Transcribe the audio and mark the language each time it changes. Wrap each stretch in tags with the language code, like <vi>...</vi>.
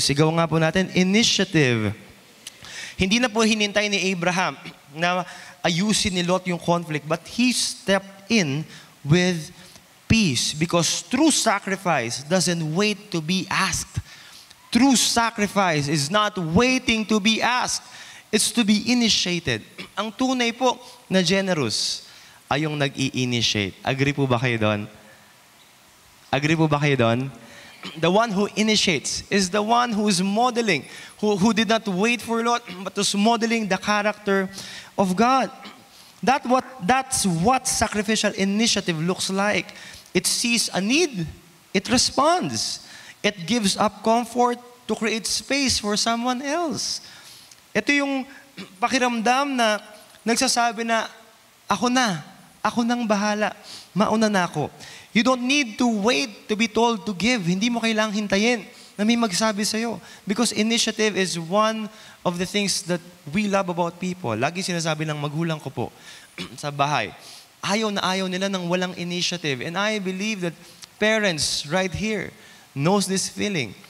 <tl>Sigaw nga po natin, initiative. Hindi na po hinintay ni Abraham na ayusin ni Lot yung conflict,</tl> <en>but he stepped in with peace because true sacrifice doesn't wait to be asked. True sacrifice is not waiting to be asked. It's to be initiated.</en> <tl>Ang tunay po na generous ay yung nag-i-initiate. Agree po ba kayo doon? Agree po ba kayo doon?</tl> <en>The one who initiates is the one who is modeling, who did not wait for Lot, but was modeling the character of God. That's what sacrificial initiative looks like. It sees a need, it responds. It gives up comfort to create space for someone else.</en> <tl>Ito yung pakiramdam na nagsasabi na, ako nang bahala, mauna na ako.</tl> <en>You don't need to wait to be told to give.</en> <tl>Hindi mo kailangang hintayin na may magsabi sa'yo.</tl> <en>Because initiative is one of the things that we love about people.</en> <tl>Lagi sinasabi ng magulang ko po sa bahay, ayaw na ayaw nila ng walang initiative.</tl> <en>And I believe that parents right here knows this feeling.</en>